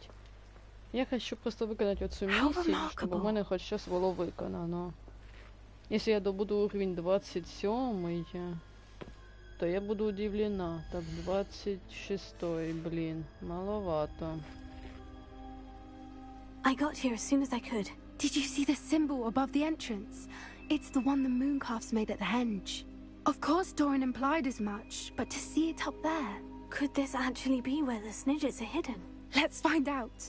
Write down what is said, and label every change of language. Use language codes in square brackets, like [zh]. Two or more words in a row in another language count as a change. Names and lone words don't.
[uk] Я хочу просто виконати оцю миссию, чтобы у мене хоч щось було виконано. [ru] Если я добуду уровень 27, то я буду удивлена. Так, 26, блин, маловато. [en] I got here as soon as I could. Did you see the symbol above the entrance? It's the one the mooncalves made at the henge. Of course Doran implied as much, but to see it up there... Could this actually be where the snidgets are hidden? Let's find out.